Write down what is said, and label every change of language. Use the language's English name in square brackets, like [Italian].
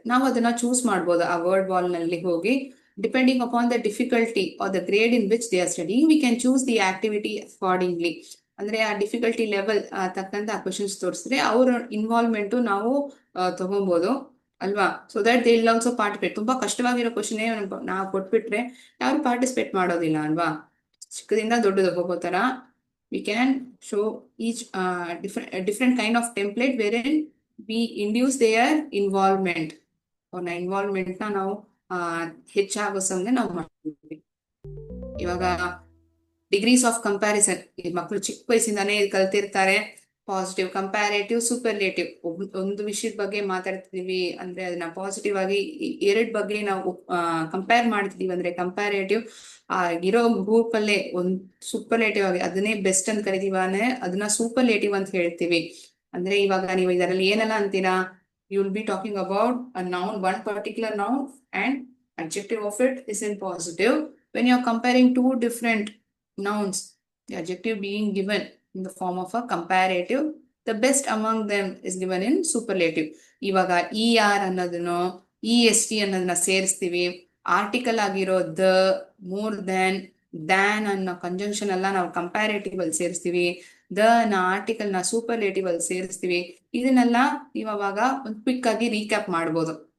[Kannada] ನಾವು ಅದನ್ನ ಚೂಸ್ ಮಾಡ್ಬೋದು ಆ ವರ್ಡ್ ವಾಲ್ ನಲ್ಲಿ ಹೋಗಿ. [English] Depending upon the difficulty or the grade in which they are studying, we can choose the activity accordingly. [Kannada] ಅಂದ್ರೆ ಆ ಡಿಫಿಕಲ್ಟಿ ಲೆವೆಲ್ ತಕ್ಕಂತ ಆ ಕ್ವೆಶನ್ಸ್ ತೋರಿಸಿದ್ರೆ ಅವ್ರ ಇನ್ವಾಲ್ವ್ಮೆಂಟ್ ನಾವು ತಗೊಬಹುದು ಅಲ್ವಾ? [English] So that they will also participate. [Kannada] ತುಂಬಾ ಕಷ್ಟವಾಗಿರೋ ಕ್ವೆಶನ್ ನಾವು ಕೊಟ್ಬಿಟ್ರೆ ಯಾರು ಪಾರ್ಟಿಸಿಪೇಟ್ ಮಾಡೋದಿಲ್ಲ ಅಲ್ವಾ? ಚಿಕ್ಕದಿಂದ ದೊಡ್ಡದು ಹೋಗೋ ತರ [English] we can show each different kind of template wherein we induce their involvement. [Kannada] ಅವ್ರನ್ನ ಇನ್ವಾಲ್ವ್ಮೆಂಟ್ ನ ನಾವು ಹೆಚ್ಚಾಗೋ ಸಂಗೆ ನಾವು ಮಾಡ್ತೀವಿ. ಇವಾಗ ಡಿಗ್ರೀಸ್ ಆಫ್ ಕಂಪ್ಯಾರಿಸನ್, ಈ ಮಕ್ಕಳು ಚಿಕ್ಕ ವಯಸ್ಸಿಂದಾನೇ ಕಲ್ತಿರ್ತಾರೆ. Positive, comparative, superlative. ಒಂದು ವಿಷಯದ ಬಗ್ಗೆ ಮಾತಾಡ್ತಿದೀವಿ ಅಂದ್ರೆ ಅದನ್ನ ಪಾಸಿಟಿವ್ ಆಗಿ ಎರಡ್ ಬಗ್ಗೆ ನಾವು ಕಂಪೇರ್ ಮಾಡ್ತಿದೀವಿ ಅಂದ್ರೆ ಕಂಪ್ಯಾರೇಟಿವ್. ಇರೋ ಗ್ರೂಪ್ ಅಲ್ಲೇ ಒಂದ್ ಸೂಪರ್ಲೇಟಿವ್ ಆಗಿ ಅದನ್ನೇ ಬೆಸ್ಟ್ ಅಂತ ಕರಿತೀವಿ ಅಂದ್ರೆ ಅದನ್ನ ಸೂಪರ್ಲೇಟಿವ್ ಅಂತ ಹೇಳ್ತೀವಿ. ಅಂದ್ರೆ ಇವಾಗ ನೀವು ಇದರಲ್ಲಿ ಏನೆಲ್ಲ ಅಂತೀರಾ? [English] You will be talking about a noun, one particular noun, and adjective of it is in positive. When you are comparing two different nouns, the adjective being given in the form of a comparative, the best among them is given in superlative. [Kannada] ಇವಾಗ ER ಅನ್ನೋದನ್ನು EST ಅನ್ನೋದನ್ನ ಸೇರಿಸ್ತೀವಿ. Article ಆಗಿರೋ the, more than ಅನ್ನೋ conjunction ಎಲ್ಲ ನಾವು comparative ಅಲ್ಲಿ ಸೇರಿಸ್ತೀವಿ. The ನ article ನ ಸೂಪರ್ಲೇಟಿವ್ ಅಲ್ಲಿ ಸೇರಿಸ್ತೀವಿ. ಇದನ್ನೆಲ್ಲ ನೀವು ಅವಾಗ ಒಂದು ಕ್ವಿಕ್ ಆಗಿ ರೀಕ್ಯಾಪ್ ಮಾಡ್ಬೋದು.